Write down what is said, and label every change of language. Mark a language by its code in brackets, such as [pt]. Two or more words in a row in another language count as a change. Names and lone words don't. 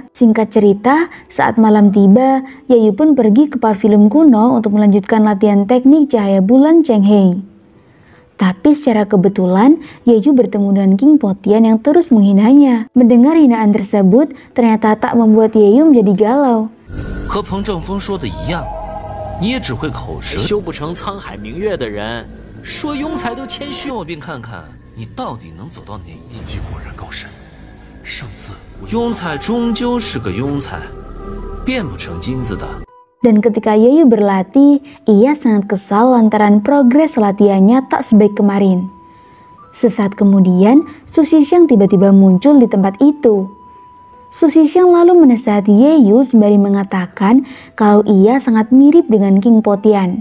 [id] Singkat cerita, saat malam tiba, Yeyu pun pergi ke pavilion kuno untuk melanjutkan latihan teknik cahaya bulan Chenghe. Tapi secara kebetulan, Yeyu bertemu dengan King Potian yang terus menghinanya. Mendengar hinaan tersebut, ternyata tak membuat Yeyu menjadi galau. [zh] 和彭正风说的一样，你也只会口舌，修不成沧海明月的人，说庸才都谦虚。我便看看你到底能走到哪一级。果然高深，上次庸才终究是个庸才，变不成金子的。 [id] Dan ketika Yeyu berlatih, ia sangat kesal lantaran progres latihannya tak sebaik kemarin. Sesaat kemudian, Su Shixiang tiba-tiba muncul di tempat itu. Su Shixiang lalu menasihati Yeyu sembari mengatakan kalau ia sangat mirip dengan King Potian.